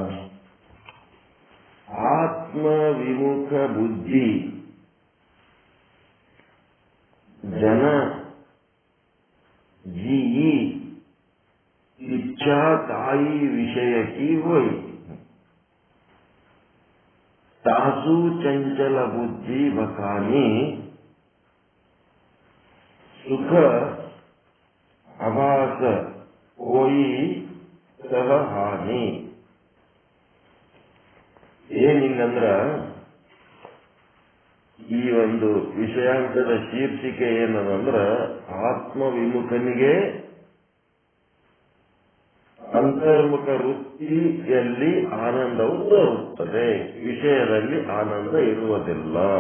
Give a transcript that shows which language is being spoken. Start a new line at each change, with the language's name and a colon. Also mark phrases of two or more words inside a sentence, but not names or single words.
Awadhi: आत्म विमुख बुद्धि जन जी इच्छा ताई विषय की होई, तासु चंचल बुद्धि बकानी सुख आभास होई सह हानि.
Kannada: ಏನಿಂಗಂದ್ರ ಈ ಒಂದು ವಿಷಯಾಂಕದ ಶೀರ್ಷಿಕೆ ಏನದಂದ್ರ ಆತ್ಮವಿಮುಖನಿಗೆ ಅಂತರ್ಮುಖ ವೃತ್ತಿಯಲ್ಲಿ ಆನಂದವು ತೋರುತ್ತದೆ, ವಿಷಯದಲ್ಲಿ ಆನಂದ ಇರುವುದಿಲ್ಲ.